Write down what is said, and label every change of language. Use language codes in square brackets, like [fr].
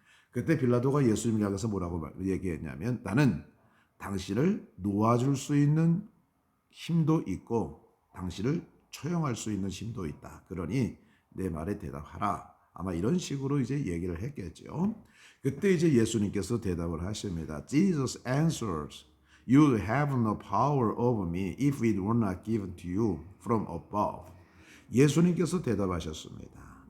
[ko] 그때 빌라도가 예수님을 향해서 뭐라고 얘기했냐면, 나는 당신을 놓아줄 수 있는 힘도 있고 당신을 처형할 수 있는 힘도 있다. 그러니 내 말에 대답하라. 아마 이런 식으로 이제 얘기를 했겠죠. 그때 이제 예수님께서 대답을 하십니다. [en] Jesus answers, You have no power over me if it were not given to you from above. [ko] 예수님께서 대답하셨습니다.